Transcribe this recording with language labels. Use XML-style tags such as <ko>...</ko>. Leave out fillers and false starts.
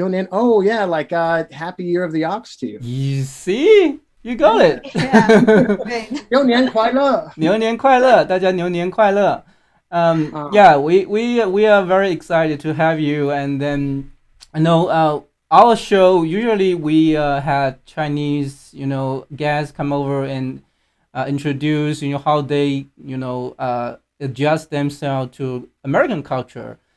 <en>Oh yeah, like happy year of the ox to you. You see? You got it. Yeah, great.</en> <zh>牛年快乐。牛年快乐，大家牛年快乐.</zh> <en>Yeah, we are very excited to have you. And then I know our show usually we had Chinese guests come over and introduce how they adjust themselves to American culture.</en>